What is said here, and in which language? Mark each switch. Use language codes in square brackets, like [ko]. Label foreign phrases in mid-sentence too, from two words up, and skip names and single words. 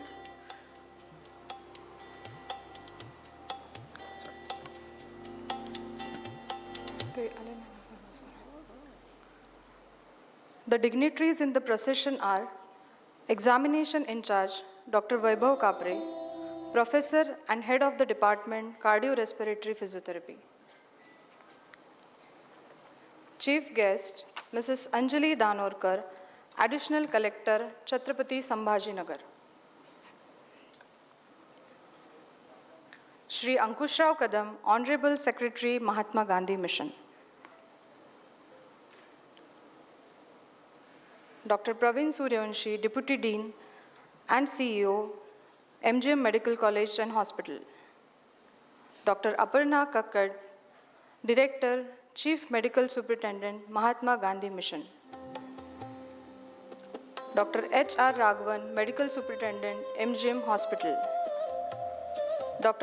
[en] The dignitaries in the procession are Examination in charge, Dr. Vaibhav Kapre, Professor and Head of the Department, Cardiorespiratory Physiotherapy. Chief Guest, Mrs. Anjali Danorkar, Additional Collector, Chh.Sambhajinagar. Shri Ankushrao Kadam, Honorable Secretary, Mahatma Gandhi Mission. Dr. Praveen Suryavanshi, Deputy Dean and CEO, MGM Medical College and Hospital. Dr. Aparna Kakkad, Director, Chief Medical Superintendent, Mahatma Gandhi Mission. Dr. H.R. Raghavan, Medical Superintendent, MGM Hospital. Dr.